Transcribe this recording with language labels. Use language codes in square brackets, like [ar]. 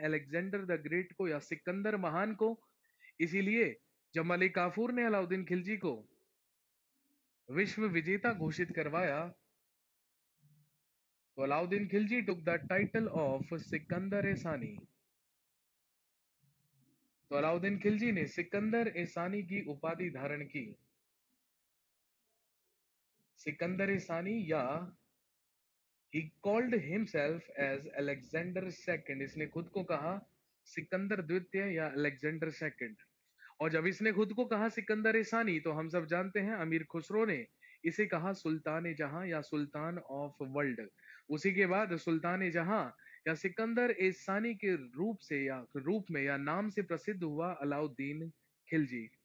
[hi] Alexander the great को या सिकंदर महान को। इसीलिए जब मलिक काफूर ने अलाउद्दीन खिलजी को विश्व विजेता घोषित करवाया तो Alauddin Khilji [en] took the title of [hi] Sikandar ए सानी। तो अलाउद्दीन खिलजी ने सिकंदर ए सानी की उपाधि धारण की। [en] सिकंदर ए सानी या he called himself as Alexander II। [hi] इसने खुद को कहा सिकंदर द्वितीय या अलेक्जेंडर सेकंड। और जब इसने खुद को कहा सिकंदर ए सानी तो हम सब जानते हैं अमीर खुसरो ने इसे कहा सुल्तान ए जहां या [en] Sultan of world. [hi] उसी के बाद सुल्तान ए जहां या सिकंदर ए सानी के रूप में या नाम से प्रसिद्ध हुआ अलाउद्दीन खिलजी।